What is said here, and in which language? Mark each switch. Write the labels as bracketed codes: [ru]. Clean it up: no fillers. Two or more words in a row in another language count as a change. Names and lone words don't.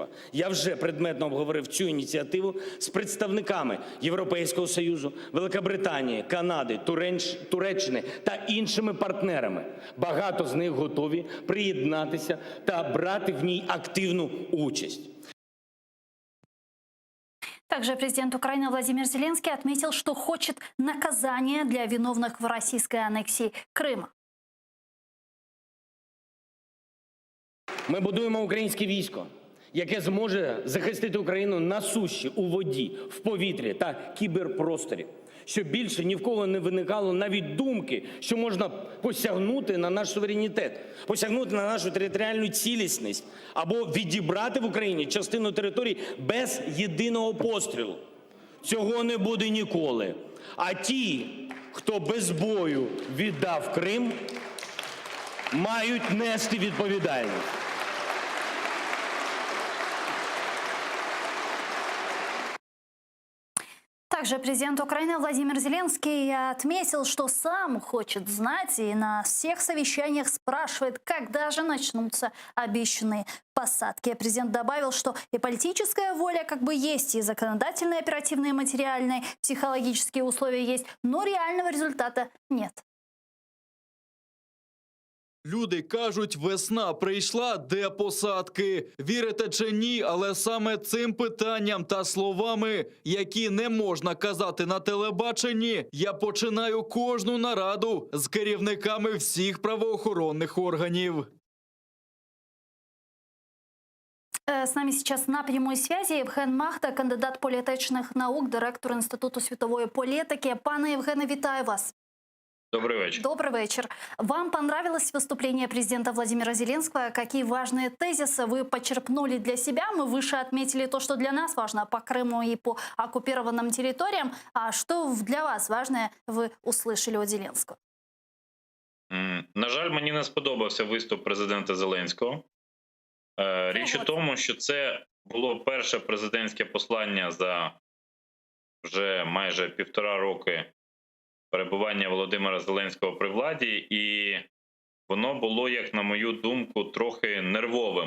[uk] Я вже предметно обговорив цю ініціативу з представниками Європейського Союзу, Великобританії, Канади, Туреччини та іншими партнерами. Багато з них готові приєднатися та брати в ній активну участь. [ru] Также президент Украины Владимир Зеленский отметил, что хочет наказания для виновных в российской аннексии Крыма. [uk] Ми будуємо українське військо, яке зможе захистити Україну на суші, у воді, в повітрі та кіберпросторі. Щоб більше ні в кого не виникало навіть думки, що можна посягнути на наш суверенітет, посягнути на нашу територіальну цілісність або відібрати в Україні частину території без єдиного пострілу. Цього не буде ніколи. А ті, хто без бою віддав Крим, мають нести відповідальність. [ru] Также президент Украины Владимир Зеленский отметил, что сам хочет знать и на всех совещаниях спрашивает, когда же начнутся обещанные посадки. Президент добавил, что и политическая воля как бы есть, и законодательные, оперативные, материальные, психологические условия есть, но реального результата нет. [uk] Люди кажуть, весна прийшла, де посадки? Вірите чи ні, але саме цим питанням та словами, які не можна казати на телебаченні, я починаю кожну нараду з керівниками всіх правоохоронних органів. [ru] С нами сейчас на прямой связи [uk] Євген Махта, кандидат політичних наук, директор Інституту світової політики. Пане Євгене, вітаю вас. [ru] Добрый вечер. Добрый вечер. Вам понравилось выступление президента Владимира Зеленского? Какие важные тезисы вы почерпнули для себя? Мы выше отметили то, что для нас важно по Крыму и по оккупированным территориям. А что для вас важное вы услышали от Зеленского? [uk] На жаль, мені не сподобався виступ президента Зеленського. Річ у от. тому, що це було перше президентське послання за вже майже 1,5 роки перебування Володимира Зеленського при владі, і воно було, як на мою думку, трохи нервовим.